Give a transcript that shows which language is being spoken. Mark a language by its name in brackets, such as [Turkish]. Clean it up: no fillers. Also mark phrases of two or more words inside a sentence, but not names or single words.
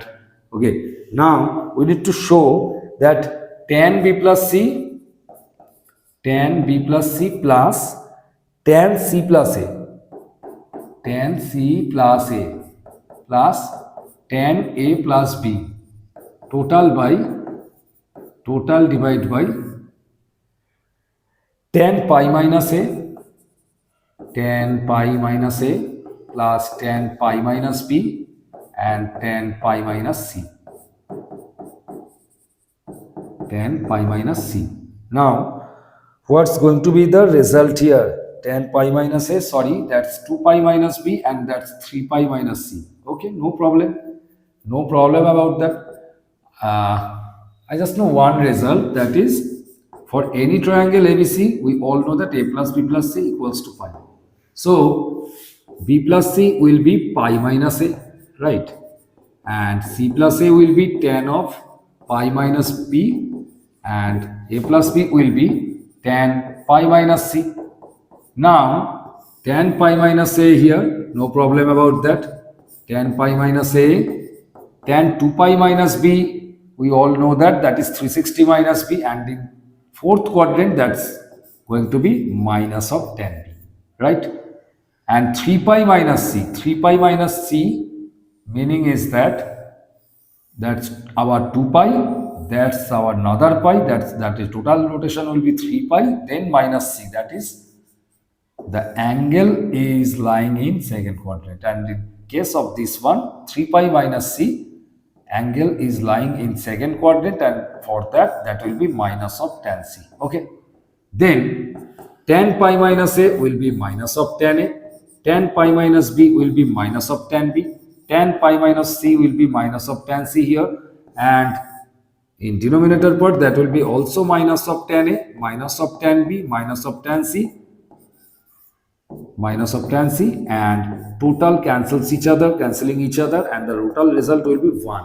[English] Okay, now we need to show that tan b plus c plus tan c plus a plus tan a plus b total divide by tan pi minus a, tan pi minus a plus tan pi minus b and tan pi minus c. Tan pi minus c. Now, what's going to be the result here? Tan pi minus a, sorry, that's 2 pi minus b and that's 3 pi minus c. Okay, no problem. No problem about that. I just know one result, that is for any triangle ABC, we all know that a plus b plus c equals to pi. So, b plus c will be pi minus a, right? And c plus a will be tan of pi minus b and a plus b will be tan pi minus c. Now, tan pi minus a here, no problem about that. Tan pi minus a, tan 2 pi minus b, we all know that that is 360 minus b, and in fourth quadrant that's going to be minus of tan b, right? And 3 pi minus c, 3 pi minus c meaning is that's our 2 pi, that's our another pi, that is total rotation will be 3 pi, then minus c, that is the angle is lying in second quadrant, and in case of this one 3 pi minus c, angle is lying in second quadrant, and for that will be minus of tan c. Okay, then tan pi minus a will be minus of tan a, tan pi minus b will be minus of tan b, tan pi minus c will be minus of tan c here, and in denominator part that will be also minus of tan a, minus of tan b, minus of tan c, minus of tan c, and total cancels each other, cancelling each other, and the total result will be 1.